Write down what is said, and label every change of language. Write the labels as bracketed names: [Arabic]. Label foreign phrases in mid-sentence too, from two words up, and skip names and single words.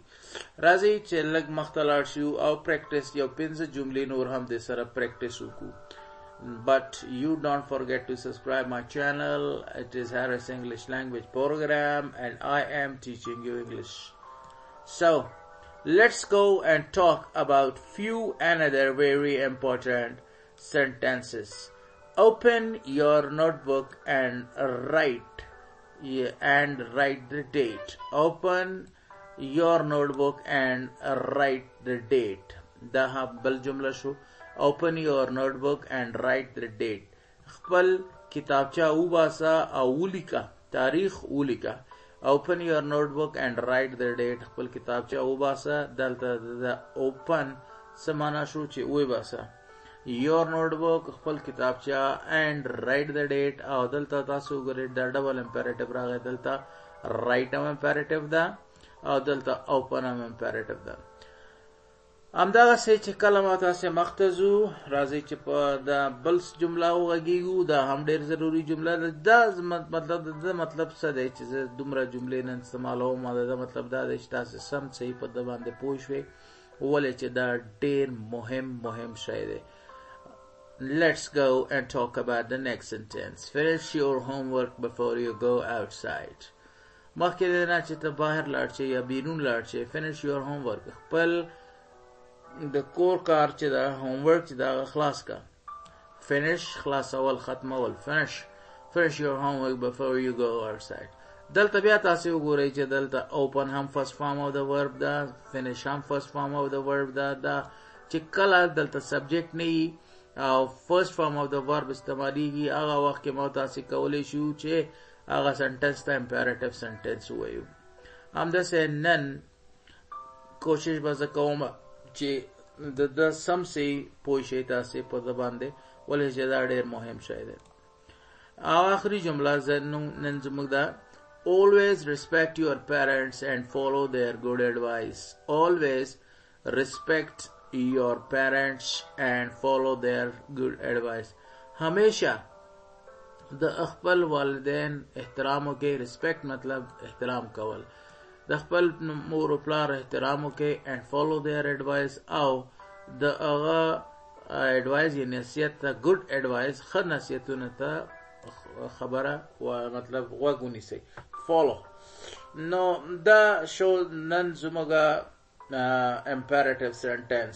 [Pashto] راځي چې لږ مخته لاړ شو او practice یو 5 جملې نور هم د سره practice وکړو. [English] But you don't forget to subscribe my channel. It is Harris English Language Program and I am teaching you English. So, let's go and talk about few another very important sentences. Open your notebook and write the date. Open your notebook and write the date. [Pashto] دا بل جمله شو. [English] Open your notebook and write the date. [Pashto] خپل کتابچه وباسا او ولیکا تاریخ ولیکا. [English] Open your notebook and write the date. [Pashto] خپل کتابچه وباسا دلته د open سمانا شو چې وباسا. [English] Your notebook [Pashto] خپل کتابچه [English] and write the date [Pashto] او دلته تاسو وګورئ دا [English] double imperative [Pashto] راغی دلته write هم امپیریټیو ده او دلته open هم امپیریټیو ده. همدغه څه چې کله ما تاسې مخته ځو راځئ چې په دا بل جمله وغږیږو دا هم ډېر ضروري جمله ده. دا مطلب څه دی چې زه دومره جملې نن استعمالوم دا مطلب دا دی چې تاسې سم صحیح په ده باندې پوه شوئ ولې چې دا ډېر مهم شی دی. [English] Let's go and talk about the next sentence. Finish your homework before you go outside. [Pashto] مخکې د نه چې ته بهر لاړ شې یا بیرون لاړ شې [English] finish your homework [Pashto] خپل د کور کار چې دا homework چې دا خلاص کا. [English] Finish [Pashto] خلاصول ختمول [English] finish your homework before you go outside. [Pashto] دلته بیا تاسو وګورئ چې دلته open هم [English] first form of the verb [Pashto] ده finish هم [English] first form of the verb [Pashto] ده چې کله دلته subject نه او [English] first form of the verb [Pashto] استعمالیږي هغه وخت کې ما تاسې کولی شو چې هغه sentence ته [English] imperative sentence [Pashto] ووایو. همداسې نن کوشش به زه کوم چې د سم سې پوه شئ تاسې په ده باندې ولې چې دا ډېر مهم شی دی. او آخري جمله نن زموږ ده [English] always respect your parents and follow their good advice. Always respect your parents and follow their good advice. [Pashto] हमेशा د خپل والدین احترام وکړئ. respect مطلب احترام کول. د خپل مور او پلار احترام وکړئ [English] and follow their advice [Pashto] او د هغه advice یې نصیحت ته [English] good advice [Pashto] ښه نصیحتونه ته خبره و مطلب غوږ ونیسئ. follow. نو دا شو نن زموږه [English] imperative sentence.